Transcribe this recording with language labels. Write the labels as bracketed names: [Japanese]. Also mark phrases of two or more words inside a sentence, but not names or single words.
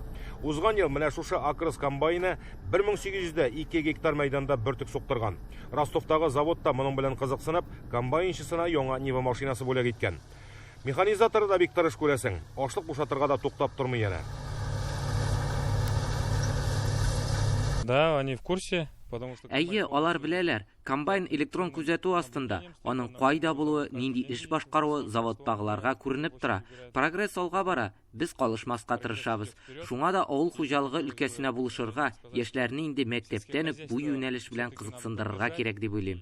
[Tatar] Узган ел менә шушы Акрыс комбайны 1800 2 гектар мәйданда бөртек суктырган. Ростовтагы заводта моның белән кызыксынып, комбайнчысына яңа Нива машинасы бүләк иткән. Механизаторы да бик тырыш күрәсең. Ашлык бушатырга да туктап тормый яна. [Russian] Да, они в курсе, потому что... [Tatar] Әйе, алар беләләр. Комбайн электрон күзәтү астында. Аның кайда булуы, нинди эш башкаруы заводтагыларга күренеп тора. Прогресс алга бара. Без калышмаска тырышабыз. Шуңа да авыл хуҗалыгы өлкәсенә булышырга, яшьләрне инде мәктәптән үк бу юнәлеш белән кызыксындырырга кирәк дип уйлыйм.